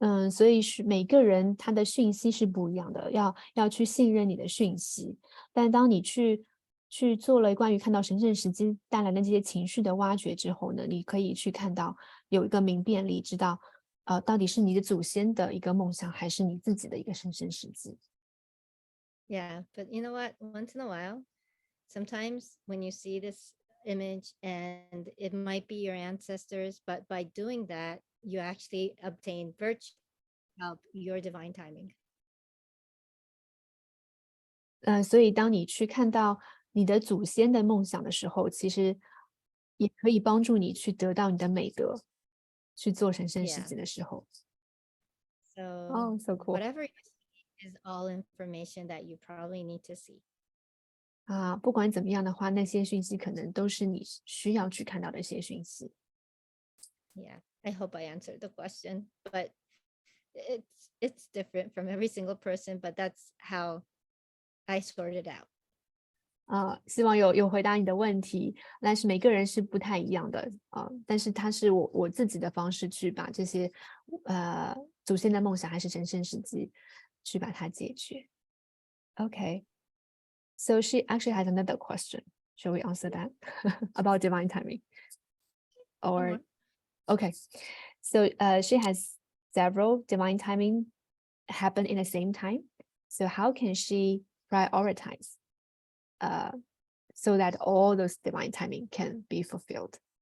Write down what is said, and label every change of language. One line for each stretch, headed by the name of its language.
Chinese: 所以是每个人他的讯息是不一样的，要去信任你的讯息。但当你去做了关于看到神圣时机带来的这些情绪的挖掘之后呢，你可以去看到有一个明辨力，知道到底是你的祖先的一个梦想，还是你自己的一个神圣时机。
English: Yeah, but you know what? Once in a while, sometimes when you see this image and it might be your ancestors, but by doing that, you actually obtain virtue, help your divine timing.
Chinese: 所以当你去看到你的祖先的梦想的时候，其实也可以帮助你去得到你的美德，去做神圣时机的时候。
English: So, so cool. Whatever you see is all information that you probably need to see.
Chinese: 不管怎么样的话，那些讯息可能都是你需要去看到的一些讯息。
English: Yeah, I hope I answered the question, but it's different from every single person, but that's how I sort it out.
Chinese: 希望有回答你的问题，但是每个人是不太一样的但是它是我自己的方式去把这些祖先的梦想还是神圣时机去把它解决。
English: Okay, so she actually has another question. Shall we answer that about divine timing? Or okay, so she has several divine timing happen in the same time. So how can she prioritize so that all those divine timing can be fulfilled?